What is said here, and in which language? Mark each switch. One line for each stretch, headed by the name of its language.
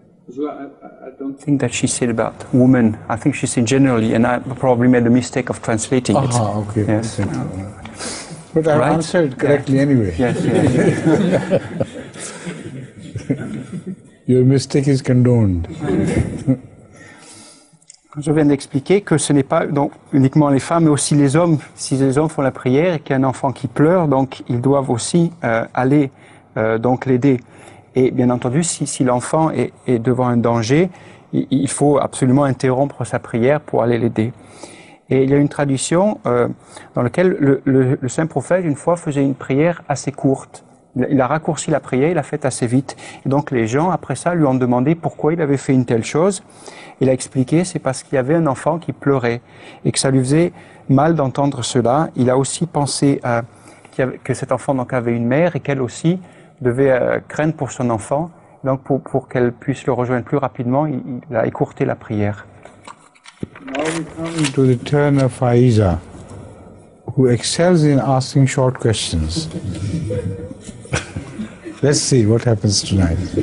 English: I don't think that she said about women. I think she said generally, and I probably made a mistake of translating it. Okay. Yes. But I Right? answered correctly anyway. Yes, yes. Your mistake is condoned.
French: Je viens d'expliquer que ce n'est pas donc uniquement les femmes, mais aussi les hommes. Si les hommes font la prière et qu'il y a un enfant qui pleure, donc ils doivent aussi aller donc l'aider. Et bien entendu, si l'enfant est devant un danger, il faut absolument interrompre sa prière pour aller l'aider. Et il y a une tradition dans laquelle le saint prophète, une fois, faisait une prière assez courte. Il a raccourci la prière, il l'a faite assez vite. Et donc les gens, après ça, lui ont demandé pourquoi il avait fait une telle chose. Il a expliqué, c'est parce qu'il y avait un enfant qui pleurait et que ça lui faisait mal d'entendre cela. Il a aussi pensé que cet enfant donc avait une mère et qu'elle aussi devait craindre pour son enfant. Donc pour qu'elle puisse le rejoindre plus rapidement, il a écourté la prière.
English: Now we come to the turn of Faiza, who excels in asking short questions. Let's see what happens tonight.